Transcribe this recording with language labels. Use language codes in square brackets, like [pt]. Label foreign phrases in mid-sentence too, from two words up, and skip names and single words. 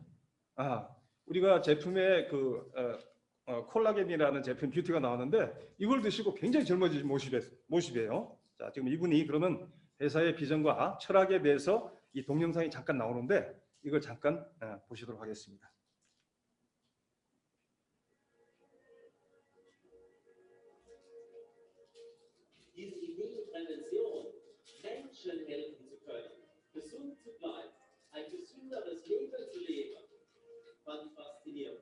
[ko] 우리가 제품에 그 콜라겐이라는 제품 뷰티가 나왔는데 이걸 드시고 굉장히 젊어진 모습이에요. 자, 지금 이분이 그러면 회사의 비전과 철학에 대해서 이 동영상이 잠깐 나오는데 이걸 잠깐 보시도록 하겠습니다. [de] Menschen helfen zu können, gesund zu bleiben, ein gesünderes Leben zu leben, fand ich faszinierend.